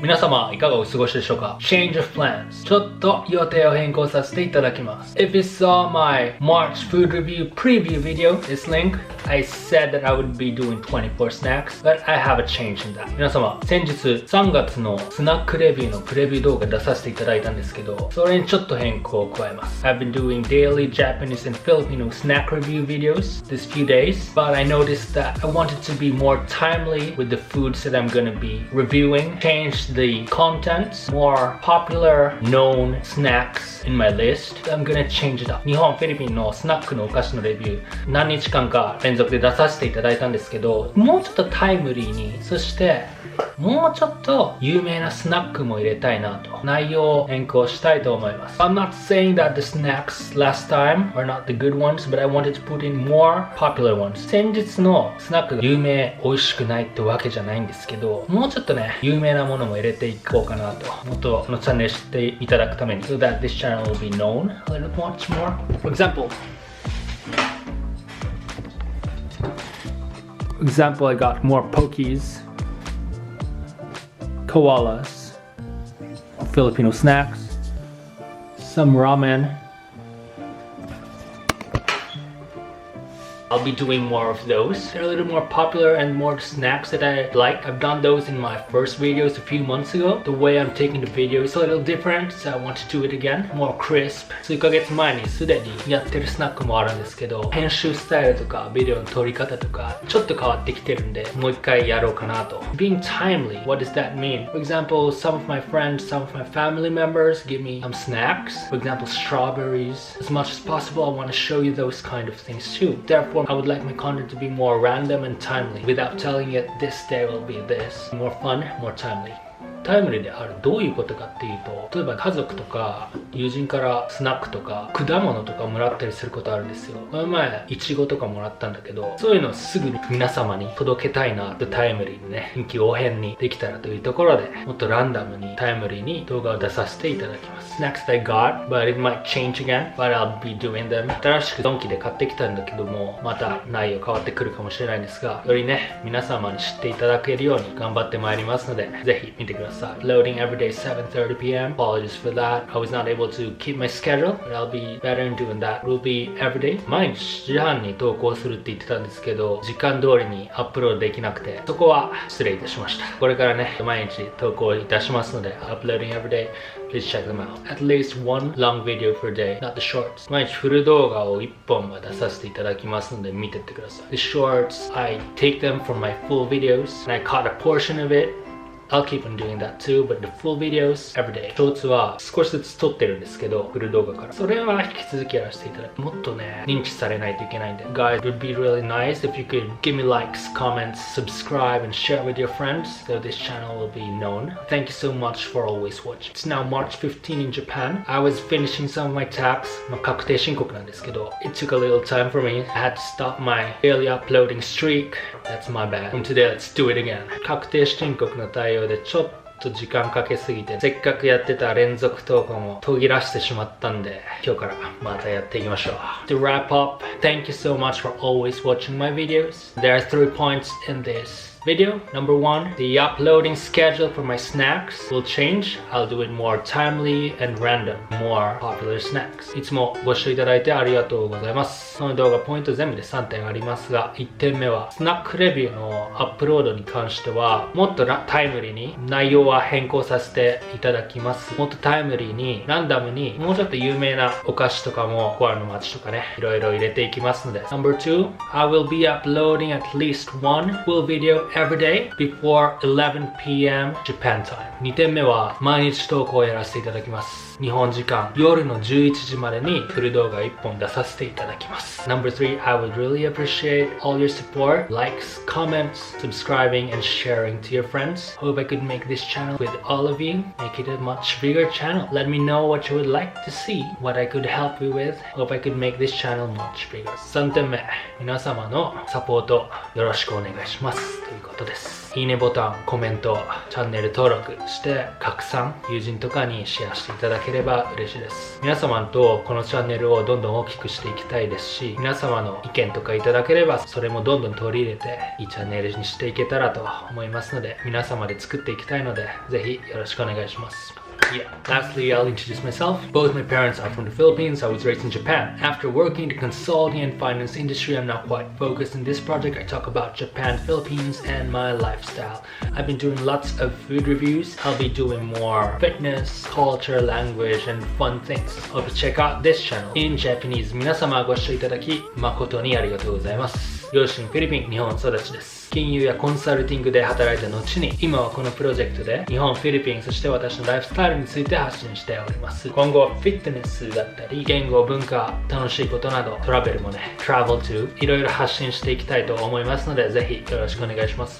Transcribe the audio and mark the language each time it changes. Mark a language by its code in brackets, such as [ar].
[ja] 皆様いかがお過ごしでしょうか？ [en] Change of plans [ja] ちょっと予定を変更させていただきます。 [en] If you saw my March food review preview video, this link, I said that I would be doing 24 snacks, but I have a change in that. [ja] 皆様、先日3月のスナックレビューのプレビュー動画出させていただいたんですけど、それにちょっと変更を加えます。 [en] I've been doing daily Japanese and Filipino snack review videos this few days, but I noticed that I wanted to be more timely with the foods that I'm gonna be reviewing.Change the contents, more popular known snacks in my list. I'm gonna change it up. [ja] 日本、フィリピンのスナックのお菓子のレビュー何日間か連続で出させていただいたんですけど、もうちょっとタイムリーに、そしてもうちょっと有名なスナックも入れたいなと内容を変更したいと思います。 [en] I'm not saying that the snacks last time are not the good ones, but I wanted to put in more popular ones. [ja] 先日のスナックが有名、美味しくないってわけじゃないんですけど、もうちょっとね、有名なものも入れていこうかなと。もっとこのチャンネル知っていただくために。 [en] So that this channel will be known a little much more. For example, I got more pokies.Koalas, Filipino snacks, some ramen. I'll be doing more of those. They're a little more popular and more snacks that I like. I've done those in my first videos a few months ago. The way I'm taking the video is a little different, so I want to do it again. More crisp. [ja] 数ヶ月前にすでにやってるスナックもあるんですけど、編集スタイルとかビデオの撮り方とかちょっと変わってきてるんで、もう一回やろうかなと。 [en] Being timely, what does that mean? For example, some of my friends, some of my family members give me some snacks. For example, strawberries. As much as possible, I want to show you those kind of things too. Therefore, I would like my content to be more random and timely without telling it this day will be this. More fun, more timely. [ja] タイムリーであるどういうことかっていうと、例えば家族とか友人からスナックとか果物とかもらったりすることあるんですよ。この前イチゴとかもらったんだけど、そういうのをすぐに皆様に届けたいなとタイムリーにね、臨機応変にできたらというところで、もっとランダムにタイムリーに動画を出させていただきます。 [en] Snacks that I got, but it might change again, but I'll be doing them. [ja] 新しくドンキで買ってきたんだけども、また内容変わってくるかもしれないんですが、よりね、皆様に知っていただけるように頑張ってまいりますので、ぜひ見てください。 [en] Loading every day 7:30 p.m. Apologies for that. I was not able to keep my schedule, but I'll be better in doing that. Will be every day. [ja] 毎日7時半に投稿するって言ってたんですけど、時間通りにアップロードできなくて、そこは失礼いたしました。これからね、毎日投稿いたしますので、 [en] uploading every day. Please check them out. At least one long video per day, not the shorts. [ja] 毎日フル動画を1本は出させていただきますので、見てってください。 [en] The shorts, I take them from my full videos, and I cut a portion of it.I'll keep on doing that too, but the full videos every day. [ja] ショーツは少しずつ撮ってるんですけど、フル動画から。それは引き続きやらせていただき、もっとね、認知されないといけないんで。 [en] Guys, it would be really nice if you could give me likes, comments, subscribe, and share with your friends so this channel will be known. Thank you so much for always watching. It's now March 15 in Japan. I was finishing some of my tasks. [ja] 確定申告なんですけど、 [en] It took a little time for me. I had to stop my daily uploading streak. That's my bad. From today, let's do it again. [ja] 確定申告の対応でちょっと時間かけすぎて、せっかくやってた連続投稿も途切らしてしまったんで、今日からまたやっていきましょう。 [en] To wrap up, thank you so much for always watching my videos. There are 3 points in this video. Number 1, the uploading schedule for my snacks will change. I'll do it more timely and random. More popular snacks. [ja] いつもご視聴いただいてありがとうございます。この動画ポイント全部で3点ありますが、1点目はスナックレビューのアップロードに関してはもっとタイムリーに内容は変更させていただきます。もっとタイムリーにランダムにもうちょっと有名なお菓子とかもコアの街とかね、いろいろ入れていきますので。 [en] Number 2, I will be uploading at least one full video.Every day before 11 p.m. Japan time. [ja] 2点目は毎日投稿をやらせていただきます。日本時間夜の11時までにフル動画1本出させていただきます。 [en] Number 3, I would really appreciate all your support, likes, comments, subscribing, and sharing to your friends. Hope I could make this channel with all of you, make it a much bigger channel. Let me know what you would like to see, what I could help you with. Hope I could make this channel much bigger. [ja] 3点目、皆様のサポートよろしくお願いしますということです。。いいねボタン、コメント、チャンネル登録して拡散、友人とかにシェアしていただければ嬉しいです。皆様とこのチャンネルをどんどん大きくしていきたいですし、皆様の意見とかいただければそれもどんどん取り入れていいチャンネルにしていけたらと思いますので、皆様で作っていきたいのでぜひよろしくお願いします。 [en] Yeah. Lastly, I'll introduce myself. Both my parents are from the Philippines. I was raised in Japan. After working in the consulting and finance industry, I'm now quite focused in this project. I talk about Japan, Philippines, and my lifestyle. I've been doing lots of food reviews. I'll be doing more fitness, culture, language, and fun things. Hope you check out this channel in Japanese. [ja] 皆様ご視聴いただき誠にありがとうございます。両親フィリピン、日本育ちです。金融やコンサルティングで働いた後に、今はこのプロジェクトで日本、フィリピン、そして私のライフスタイルについて発信しております。今後はフィットネスだったり、言語、文化、楽しいことなど、トラベルもね、 [en] travel to、 [ja] いろいろ発信していきたいと思いますので、ぜひよろしくお願いします。